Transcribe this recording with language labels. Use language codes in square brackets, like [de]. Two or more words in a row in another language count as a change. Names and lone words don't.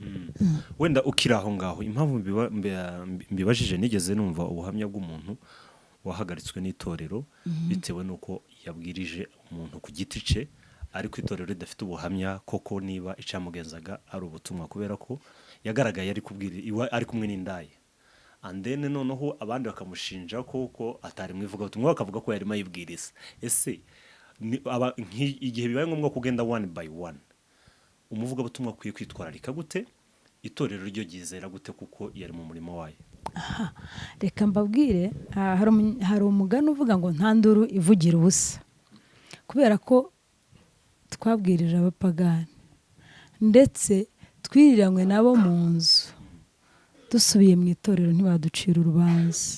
[rw] Wenda ukiri aho ngaho, impamvu mbibajije nigeze numva ubuhamya bw'umuntu wahagaritswe n'itorero bitewe nuko yabwirije umuntu ku giti cye, ariko itorero ridafite ubuhamya koko niba icamugenzaga ari ubutumwa, kubera ko yagaragaye ari kubwira ari kumwe n'indaye. [en] And then [rw] noneho abandi bakamushinja koko atari mwivuga ubutumwa, bakavuga ko yarimo ayibwiriza. Ese igihe bibaye ngombwa kugenda [en] one by one, [rw] umuvuga butumwa kwiye kwitwararika gute? Itorero ryo gizera gute kuko yari mu murimo wayo? Reka mbabwire, hari umugani uvuga ngo nta nduru ivugira ubusa. Kubera ko twabwirije abapagani ndetse twiriranywe nabo mu nzu, dusubiye mu itorero ntibaducira urubanza.